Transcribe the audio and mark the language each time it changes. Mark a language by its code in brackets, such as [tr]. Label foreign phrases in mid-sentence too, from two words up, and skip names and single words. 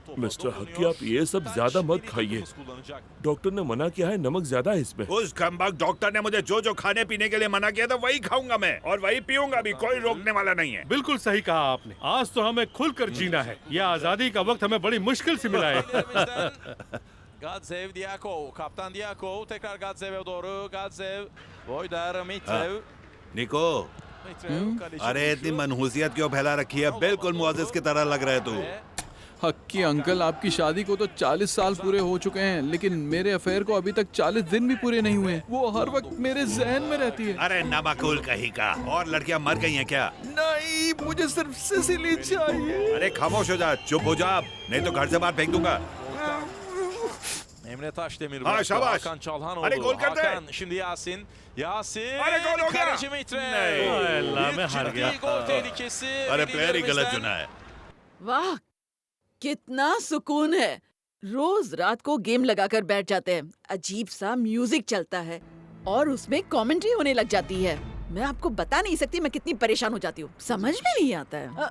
[hi] मिस्टर हक्की, आप ये सब ज्यादा मत खाइए, डॉक्टर ने मना किया है, नमक ज्यादा है इसमें। उस कमबख्त डॉक्टर ने मुझे जो जो खाने पीने के लिए मना किया था वही खाऊंगा मैं, और वही पीऊंगा भी, कोई रोकने वाला नहीं है। बिल्कुल सही कहा आपने। आज तो हमें खुलकर जीना है। यह आजादी का वक्त हमें बड़ी मुश्किल से मिला है। [tr] Gadzev, Diakov, kaptan Diakov, tekrar Gadzev'e doğru, Gadzev, Voydar, Mitrev. [hi] निको, अरे इतनी मनहूसियत क्यों फैला रखी है? बिल्कुल मुआजिज की तरह लग रहे तू। हक्की अंकल, आपकी शादी को तो 40 साल पूरे हो चुके हैं, लेकिन मेरे अफेयर को अभी तक 40 दिन भी पूरे नहीं हुए। वो हर वक्त मेरे जहन में रहती है। अरे नमाकुल कहीं का। और लड़कियां मर गई हैं क्या? नहीं, मुझे सिर्फ सिसिली चाहिए। अरे खामोश हो जा, चुप हो जा, नहीं तो घर से बाहर फेंक दूंगा। [tr] Emre Taşdemir Ha, bıraktı. şabaş. Hakan Çalhanoğlu. Hadi gol kırdı. Hakan şimdi Yasin. Yasin. Hadi gol [hi] हो गया। [tr] Kaleci Mitre. [hi] अल्लाह, मैं [tr] İlk [hi] हार [tr] ciddi [hi] गया। [tr] gol tehlikesi. [hi] अरे प्लेयर ही गलत [tr] liderimizden. [hi] चुना है। वाह, कितना सुकून है। रोज रात को गेम लगाकर बैठ जाते हैं, अजीब सा म्यूजिक चलता है और उसमें कमेंट्री होने लग जाती है। मैं आपको बता नहीं सकती मैं कितनी परेशान हो जाती हूँ, समझ में नहीं आता है।